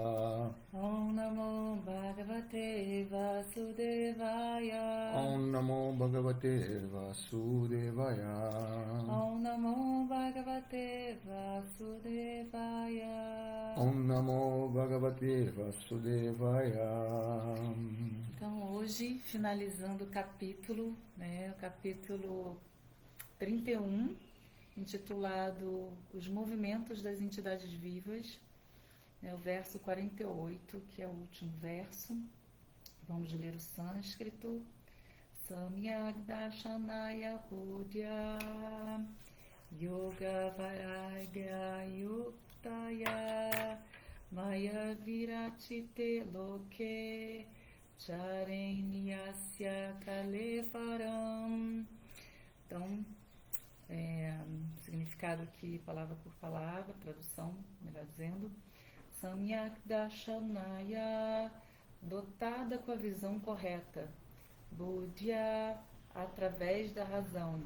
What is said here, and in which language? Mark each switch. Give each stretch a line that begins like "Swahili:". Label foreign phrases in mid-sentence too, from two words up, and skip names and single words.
Sanskrit: ॐ नमो भगवते वासुदेवाय. ॐ नमो भगवते वासुदेवाय. ॐ नमो भगवते वासुदेवाय. ॐ नमो भगवते वासुदेवाय.
Portuguese: Então hoje, finalizando o capítulo, o capítulo 31, intitulado Os Movimentos das Entidades Vivas, o verso 48, que é o último verso. Vamos ler o sânscrito.
Sanskrit: सम्यक् दर्शनया बुद्ध्या योग वैराग्य युक्तया माया विरचिते लोके चरेन्यस्य कलेवरम्.
Portuguese: Então, significado aqui, palavra por palavra, tradução, melhor dizendo.
Sanskrit: सम्यक् दर्शनया,
Portuguese: dotada com a visão correta. Buddhya, através da razão.